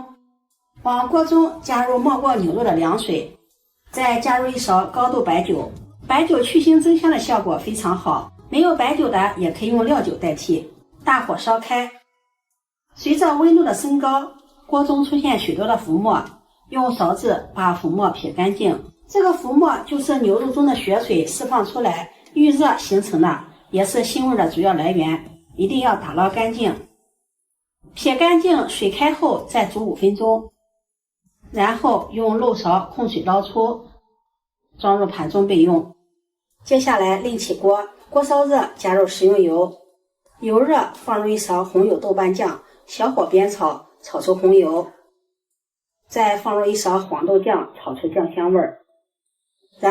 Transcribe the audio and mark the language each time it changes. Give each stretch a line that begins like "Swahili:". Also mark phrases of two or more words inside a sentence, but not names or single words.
Chinese: 往鍋中加入没過牛肉的涼水，再加入1勺高度白酒，白酒去腥增香的效果非常好，沒有白酒的也可以用料酒代替。大火燒開，隨着溫度的升高，鍋中出現許多的浮沫，用勺子把浮沫撇乾淨。這個浮沫就是牛肉中的血水釋放出來遇熱形成的，也是腥味的主要來源，一定要打撈乾淨。撇乾淨，水開後再煮5分鐘，然後用漏勺控水撈出，裝入盤中備用。接下來另起鍋，鍋燒熱，加入食用油，油熱放入1勺紅油豆瓣醬，小火煸炒，炒出紅油，再放入1勺黃豆醬，炒出醬香味兒，然